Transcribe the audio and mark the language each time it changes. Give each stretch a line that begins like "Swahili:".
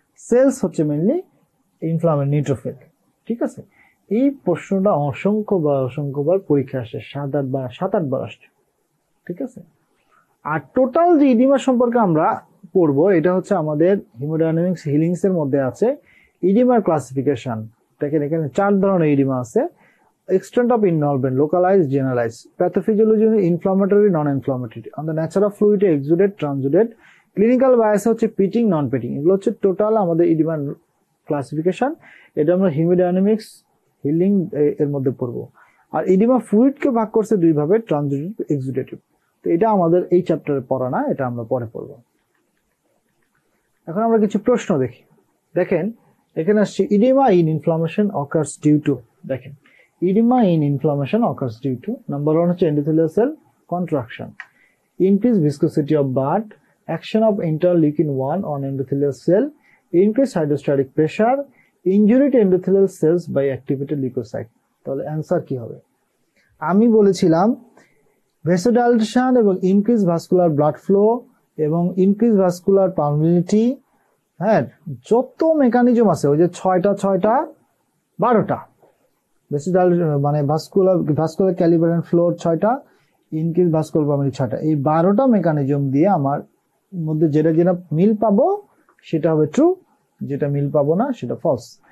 Bangla: Sales হচ্ছে mainly inflammatory neutrophil. ঠিক আছে, এই প্রশ্নটা অসংখ্যবার পরীক্ষা আসে, 7-8বার আসছে। ঠিক আছে, আর টোটাল যে ইডিমা সম্পর্কে আমরা পড়বো, এটা হচ্ছে আমাদের হিমোডাইনামিক্স হিলিংস এর মধ্যে আছে ইডিমার ক্লাসিফিকেশন। দেখেন এখানে 4 ধরনের ইডিমা আছে:
English: extent of involvement, localized, generalized, pathophysiology, inflammatory, non-inflammatory, on the nature of fluid, exudate, transudate, clinical bias হচ্ছে pitting, non pitting.
Bangla: এগুলো হচ্ছে টোটাল আমাদের ইডিমার ক্লাসিফিকেশন। এটা আমরা হিমোডাইনামিক্স হিলিং এর মধ্যে পড়বো। আর ইডিমা ফ্লুইডকে ভাগ করছে 2 ভাবে, ট্রানজিটিভ, এক্সুডেটিভ। তো এটা আমাদের এই চ্যাপ্টারে পড়া না, এটা আমরা পরে পড়বো। এখন আমরা কিছু প্রশ্ন দেখি। দেখেন এখানে আসছে
English: Oedema in inflammation occurs due to.
Bangla: দেখেন
English: edema in inflammation occurs due to number 1 হচ্ছে endothelial cell contraction, increased viscosity of blood, action of interleukin 1 on endothelial cell, increased hydrostatic pressure, injury to endothelial cells by activated leukocyte।
Bangla: তাহলে answer কি হবে? আমি বলেছিলাম ভেসোডাইলেশন এবং increase vascular blood flow এবং increase vascular permeability, হ্যাঁ, যত mechanism আছে ওই যে 6টা 12টা মানে ভাস্কুলার ক্যালিবার এন্ড ফ্লো 6টা, ইনক্রিজ ভাস্কুলার পারমিয়াবিলিটি 6টা, এই 12টা মেকানিজম দিয়ে আমার মধ্যে যেটা মিল পাবো সেটা হবে ট্রু, যেটা মিল পাবো না সেটা ফলস।